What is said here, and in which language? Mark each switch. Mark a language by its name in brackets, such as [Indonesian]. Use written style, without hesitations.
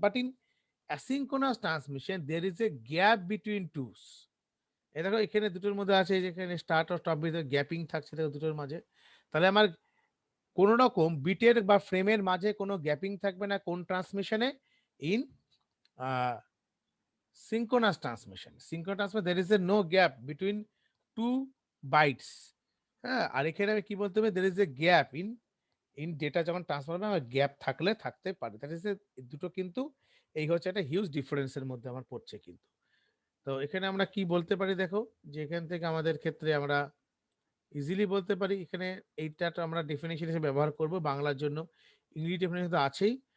[English] But in asynchronous transmission there is a gap between twos. [Bangla] এই দেখো এখানে দুটোর মধ্যে আছে, এই যে এখানে স্টার্ট আর স্টপ বিট গ্যাপিং থাকছে দেখো দুটোর মাঝে। তাহলে আমার কোন রকম বিটের বা ফ্রেমের মাঝে কোনো গ্যাপিং থাকবে না কোন ট্রান্সমিশনে? [English] In synchronous transmission. Synchronous transmission there is a no gap between two bytes. [Bangla] হ্যাঁ, আর এখানে আমি কি বলতে হবে, [English] there is a gap in [Bangla] data যখন ট্রান্সফার হবে আমার গ্যাপ থাকলে থাকতে পারে। দ্যাট ইজ এ দুটো কিন্তু এই হচ্ছে একটা হিউজ ডিফারেন্সের মধ্যে আমার পড়ছে কিন্তু। তো এখানে আমরা কি বলতে পারি দেখো, যে এখান থেকে আমাদের ক্ষেত্রে আমরা ইজিলি বলতে পারি এখানে এইটা তো আমরা ডেফিনেশন হিসেবে ব্যবহার করব বাংলার জন্য। ইংলিশ ডেফিনেশন তো আছেই।